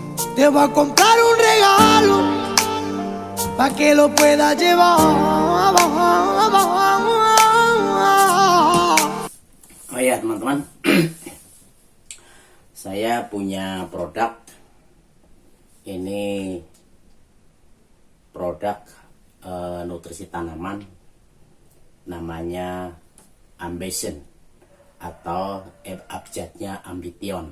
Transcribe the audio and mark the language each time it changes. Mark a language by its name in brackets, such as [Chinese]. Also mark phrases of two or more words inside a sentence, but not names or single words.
[Spanish] Te voy a comprar un regalo para que lo puedas llevar. [Indonesian] Oh ya teman-teman, saya punya produk. Ini produk nutrisi tanaman, namanya Ambition atau abjadnya Ambition.